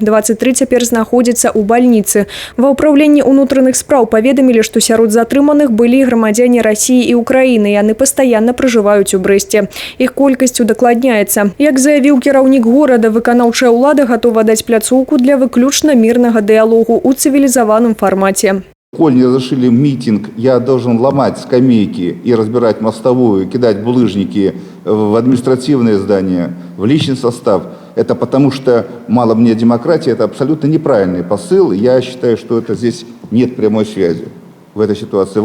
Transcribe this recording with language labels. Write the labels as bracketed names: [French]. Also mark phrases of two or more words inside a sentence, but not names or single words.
[Belarusian] 23 цяпер знаходзяцца ў бальніцы. Ва ўпраўленні ўнутраных спраў паведамілі, што сярод затрыманых былі грамадзяне Расіі і Украіны. Яны пастаянна пражываюць у Брэсце. Іх колькасць удакладняецца. Як заявіў кіраўнік горада, выканаўчая ўлада гатова даць пляцоўку для выключна мірнага дыялогу ў цывілізаваным фармаце. [Russian] Коль не разрешили митинг, я должен ломать скамейки и разбирать мостовую, кидать булыжники в административные здания, в личный состав. Это потому что мало мне демократии, это абсолютно неправильный посыл. Я считаю, что это здесь нет прямой связи в этой ситуации.